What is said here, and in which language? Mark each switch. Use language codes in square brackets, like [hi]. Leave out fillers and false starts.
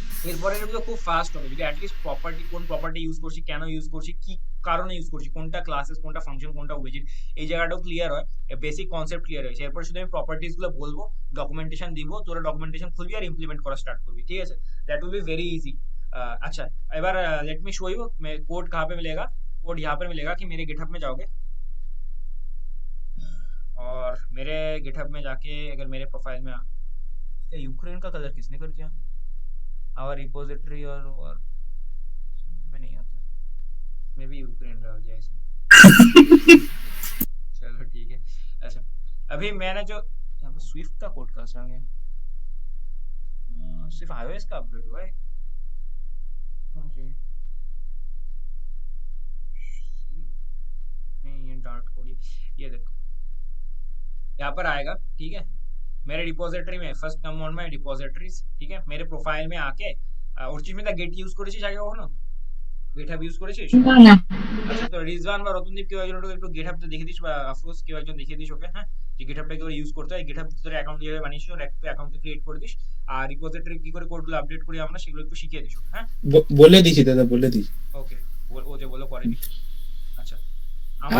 [bn] এরপরে এগুলো খুব ফাস্ট হবে যদি অ্যাটলিস্ট প্রপার্টি, কোন প্রপার্টি ইউজ করছি, কেন ইউজ করছি, কি কারণে ইউজ করছি, কোনটা ক্লাসেস, কোনটা ফাংশন, কোনটা উইজেট, এই জায়গাটাও ক্লিয়ার হয়, বেসিক কনসেপ্ট ক্লিয়ার হয়েছে। এরপর শুধু আমি প্রপার্টিজ গুলো বলবো, ডকুমেন্টেশন দিব, তোরা ডকুমেন্টেশন খুলবি আর ইমপ্লিমেন্ট করা স্টার্ট করবি, ঠিক আছে? [en] That will be very easy. [hi] अच्छा, এবার [en] let me show you [hi] मैं कोड कहाँ पे मिलेगा। कोड यहाँ पर मिलेगा कि मेरे गिटहब में जाओगे और मेरे गिटहब में जाके अगर मेरे प्रोफाइल में यूक्रेन का कलर किसने कर दिया, आवर रिपोजिटरी और में नहीं आता, मे भी यूक्रेन डाल दिया इसमें। चलो ठीक है। अच्छा, अभी मैंने जो यहाँ पर स्विफ्ट का कोड कहाँ से आ गया, सिर्फ iOS का अपडेट हुआ है। ये डार्ट कोड, ये देखो यहाँ पर आएगा, ठीक है? मेरे रिपोजिटरी में [en] first come on my repositories, [hi] ठीक है? मेरे प्रोफाइल में आके और चीज में गेट यूज [bn] করেছিস আগে কখনো? গিটহাব ইউজ করেছিস? না আচ্ছা, তো রিজওয়ান বা রতনদীপ কেউ একজন ওটাকে একটু গেটহাবটা দেখিয়ে দিস, বা আফরোজ কেউ একজন দেখিয়ে দিস ওকে, হ্যাঁ, যে গেটহাবটা কি করে ইউজ করতে হয়, গেটহাব তোর অ্যাকাউন্ট যেভাবে বানিয়েছিস ওর একটা অ্যাকাউন্ট ক্রিয়েট করে দিস, আর রিপোজিটরি কি করে কোডগুলো আপডেট করি আমরা সেগুলো একটু শিখিয়ে দিস ওকে, হ্যাঁ। বলে দিছি দাদা, বলে দিছি। ওকে, ও যে বলে করেনি। আচ্ছা, আমার